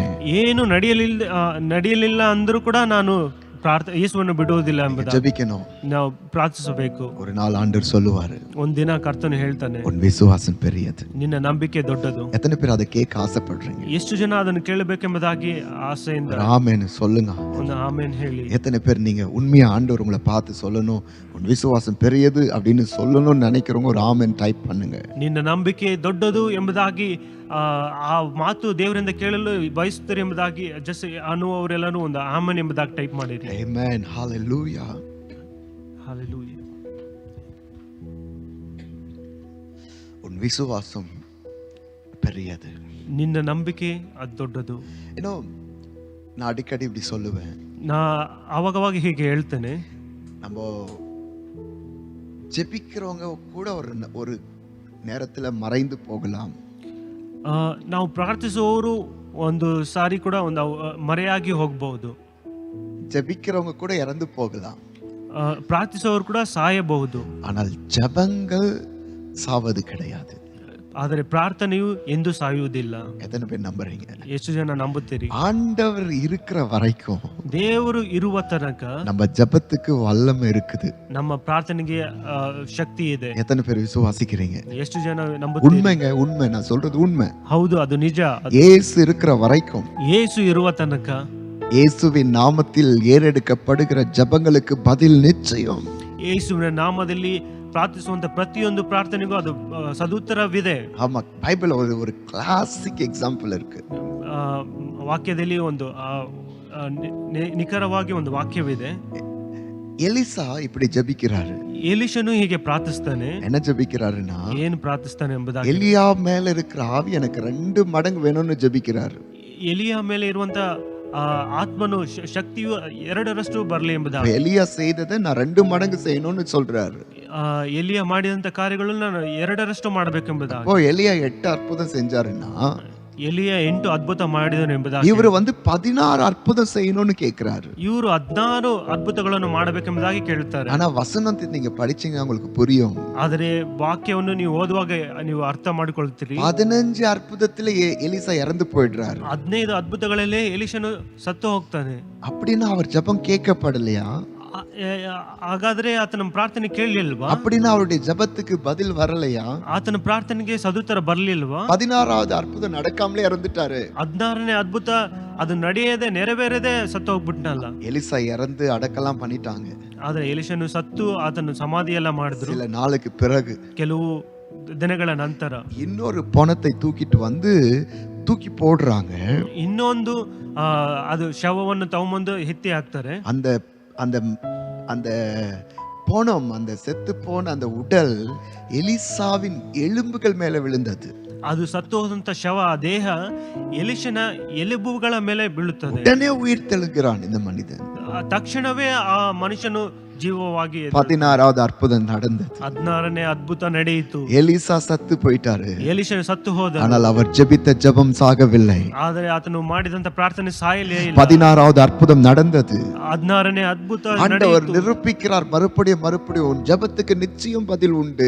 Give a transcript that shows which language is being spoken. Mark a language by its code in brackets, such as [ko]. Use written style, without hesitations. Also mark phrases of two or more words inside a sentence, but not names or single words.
[kn] ಏನು ನಡೆಯಲಿಲ್ಲ ಅಂದ್ರೂ ಕೂಡ ನಾನು ಯೇಸುವನ್ನು ಬಿಡುವುದಿಲ್ಲ ಎಂಬುದಾಗಿ [ta] ஜெபிக்கணும். [kn] ನಾವು ಪ್ರಾರ್ಥಿಸಬೇಕು. [ta] ஒரு நாள் ஆண்டவர் சொல்லுவாரு, [kn] ಒಂದಿನ ಕರ್ತನು ಹೇಳ್ತಾನೆ [ta] உன் விசுவாசம் பெரியது. [kn] ನಿನ್ನ ನಂಬಿಕೆ ದೊಡ್ಡದು. [ta] எத்தனை பேர் அதை கேட்க ஆசைப்படுறீங்க? [kn] ಎಷ್ಟು ಜನ ಅದನ್ನು ಕೇಳಬೇಕೆಂಬುದಾಗಿ ಆಸೆಯಿಂದ [ta] ஆமென் சொல்லுங்க. [kn] ಒಂದು ಆಮೇನ್ ಹೇಳಿ. [ta] எத்தனை பேர் நீங்க உண்மையா ஆண்டவர் உங்களை பார்த்து சொல்லணும், உன் விசுவாசம் பெரியது அப்படின்னு சொல்லணும்னு நினைக்கிறவங்க ஒரு ஆமென் டைப் பண்ணுங்க. [kn] ನಿನ್ನ ನಂಬಿಕೆ ದೊಡ್ಡದು ಎಂಬುದಾಗಿ ಆ ಮಾತು ದೇವರಿಂದ ಕೇಳಲು ಬಯಸುತ್ತಾರೆ ಎಂಬುದಾಗಿ ಅನ್ನುವವರೆಲ್ಲರೂ ಒಂದು ಆಮೆನ್ ಎಂಬುದಾಗಿ ಟೈಪ್ ಮಾಡಿರಿ. ಆಮೆನ್. ಹalleluya. Hallelujah. [ta] உன் விசுவாசம் பெரியது. [kn] ನಿನ್ನ ನಂಬಿಕೆ ಅದು ದೊಡ್ಡದು. [ta] ಏನೋ நான் அடிக்கடி இப்படி சொல்லுவேன், [kn] ನಾ ಅವಾಗವಾಗ ಹೀಗೆ ಹೇಳ್ತೇನೆ, [ta] நம்ம ஜெபிக்கிறவங்க கூட ஒரு நேரத்துல மறைந்து போகலாம். [kn] ನಾವು ಪ್ರಾರ್ಥಿಸುವವರು ಒಂದು ಸಾರಿ ಕೂಡ ಒಂದು ಮರೆಯಾಗಿ ಹೋಗಬಹುದು. [ta] ஜெபிக்கிறவங்க கூட இறந்து போகலாம். [kn] ಪ್ರಾರ್ಥಿಸುವವರು ಕೂಡ ಸಾಯಬಹುದು. [ta] ஆனால் ஜெபங்கள் சாவது கிடையாது. [kn] ಆದರೆ ಪ್ರಾರ್ಥನೆಯು ಎಂದು ಸಾಯುವುದಿಲ್ಲ. [ta] எத்தனை பேர் நம்புறீங்க? [kn] ಎಷ್ಟು ಜನ ನಂಬುತ್ತೀರಿ? [ta] ஆண்டவர் இருக்கிற வரைக்கும் [kn] ದೇವರು ಇರುವ ತನಕ [ta] நம்ம ஜெபத்துக்கு வல்லமை இருக்குது. [kn] ನಮ್ಮ ಪ್ರಾರ್ಥನೆಗೆ ಶಕ್ತಿ ಇದೆ. [ta] எத்தனை பேர் விசுவாசிக்கிறீங்க? [kn] ಎಷ್ಟು ಜನ ನಂಬುತ್ತೀರಿ? [ta] உண்மைங்க, உண்மை, நான் சொல்றது உண்மை. [kn] ಹೌದು, ಅದು ನಿಜ. [ta] இயேசு இருக்கிற வரைக்கும், [kn] ಯೇಸು ಇರುವ ತನಕ, [ta] இயேசுவின் நாமத்தில் ஏறெடுக்கப்படுகிற ஜெபங்களுக்கு பதில் நிச்சயம். [kn] ಯೇಸುವಿನ ನಾಮದಲ್ಲಿ ಪ್ರಾರ್ಥಿಸುವಂತ ಪ್ರತಿಯೊಂದು ಪ್ರಾರ್ಥನೆಗೂ ಅದು ಸದುತ್ತರವಿದೆ. [ta] ஆமா, பைபிள் ஒரு [en] classic example [ta] இருக்கு. [kn] ವಾಕ್ಯದಲ್ಲಿ ಒಂದು ನಿಖರವಾಗಿ ಒಂದು ವಾಕ್ಯವಿದೆ. [ta] எலிசா இப்படி ஜெபிக்கிறாரு. [kn] ಎಲಿಷನು ಹೀಗೆ ಪ್ರಾರ್ಥಿಸ್ತಾನೆ. [ta] என்ன ஜெபிக்கிறாருன்னா, [kn] ಏನು ಪ್ರಾರ್ಥಿಸ್ತಾನೆ ಎಂಬುದಾಗಿ, [ta] எலியா மேல இருக்கிற ஆவி எனக்கு 2 மடங்கு வேணும்னு ஜெபிக்கிறாரு. [kn] ಎಲಿಯ ಮೇಲೆ ಇರುವಂತ ಆತ್ಮನು ಶಕ್ತಿಯು 2ರಷ್ಟು ಬರಲಿ ಎಂಬುದಾಗಿ, [ta] எலியா செய்ததை நான் 2 மடங்கு செய்யணும்னு சொல்றாரு. [kn] ಎಲಿಯ ಮಾಡಿದಂತ ಕಾರ್ಯಗಳನ್ನು ನಾನು 2ರಷ್ಟು ಮಾಡಬೇಕೆಂಬುದಾಗಿ. [ta] அப்போ எலியா 8 அற்புதம் செஞ்சாருன்னா, [kn] ಎಲಿಯ 8 ಅದ್ಭುತ ಮಾಡಿದನು ಎಂಬುದಾಗಿ, [ta] இவர் 16 அற்புதம் செய்யணும்னு கேக்குறாரு. [kn] ಇವರು 16 ಅದ್ಭುತಗಳನ್ನು ಮಾಡಬೇಕೆಂಬುದಾಗಿ ಕೇಳುತ್ತಾರೆ. [ta] ஆனா வசனத்தை நீங்க படிச்சீங்க உங்களுக்கு புரியும். [kn] ಆದರೆ ವಾಕ್ಯವನ್ನು ನೀವು ಓದುವಾಗ ನೀವು ಅರ್ಥ ಮಾಡಿಕೊಳ್ಳುತ್ತೀರಿ. [ta] 15 அற்புதத்துல எலிசா இறந்து போயிடுறாரு. [kn] 15 ಅದ್ಭುತಗಳಲ್ಲೇ ಎಲಿಷನು ಸತ್ತು ಹೋಗ್ತಾನೆ. [ta] அப்படின்னா அவர் ஜெபம் கேட்கப்படலையா? [kn] ಹಾಗಾದ್ರೆ ಆತನ ಪ್ರಾರ್ಥನೆ ಕೇಳಲಿಲ್ವಾ? [ta] அப்படின்னா அவருடைய ஜெபத்துக்கு பதில் வரலையா? [kn] ಆತನ ಪ್ರಾರ್ಥನೆಗೆ ಸದುತ್ತರ ಬರಲಿಲ್ವಾ? [ta] 16வது அற்புதம் நடக்காமலே இறந்துட்டாரு. [kn] 16ನೇ ಅದ್ಭುತ ಅದು ನಡೆಯದೆ ನೆರವೇರದೆ ಸತ್ತು ಹೋಗ್ಬಿಟ್ನಲ್ಲ. [ta] எலிசா இறந்து அடக்கலாம் பண்ணிட்டாங்க. [kn] ಆದ್ರೆ ಎಲಿಷನು ಸತ್ತು ಆತನು ಸಮಾಧಿ ಎಲ್ಲ ಮಾಡಿದ್ರು. [ta] சில நாளுக்கு பிறகு, [kn] ಕೆಲವು ದಿನಗಳ ನಂತರ [ta] இன்னொரு பொணத்தை தூக்கிட்டு வந்து தூக்கி போடுறாங்க. [kn] ಇನ್ನೊಂದು ಅದು ಶವವನ್ನು ತಗೊಂಬಂದು ಎತ್ತಿ ಹಾಕ್ತಾರೆ. [ta] அந்த அந்த அந்த போனம், அந்த செத்து போன அந்த உடல் எலிசாவின் எலும்புகள் மேல விழுந்தது. [kn] ಅದು ಸತ್ತು ಹೋದಂತ ಶವ ದೇಹ ಎಲಿಷನ ಎಲುಬುಗಳ ಮೇಲೆ ಬೀಳುತ್ತದೆ. [ta] உடனே உயிர் தெழுகிறான் இந்த மனிதன். [kn] ತಕ್ಷಣವೇ ಆ ಮನುಷ್ಯನು ಜೀವವಾಗಿ [ta] 16வது அற்புதம் நடந்தது. [kn] 16ನೇ ಅದ್ಭುತ ನಡೆಯಿತು. [ta] எலிசா சத்து போயிட்டாரு. [kn] ಎಲಿಷನು ಸತ್ತು ಹೋದ. [ta] ஆனால் அவர் ஜெபித்த ஜெபம் சாகவில்லை. [kn] ಆದರೆ ಆತನು ಮಾಡಿದಂತ ಪ್ರಾರ್ಥನೆ ಸಾಯಲೇ ಇಲ್ಲ. [ta] 16வது அற்புதம் நடந்தது. [kn] 16ನೇ ಅದ್ಭುತ [ta] ஆண்டவர் [kn] ನಡೆಯಿತು. [ta] நிரூபிக்கிறார், மறுபடியும் உன் ஜெபத்துக்கு நிச்சயம் பதில் உண்டு.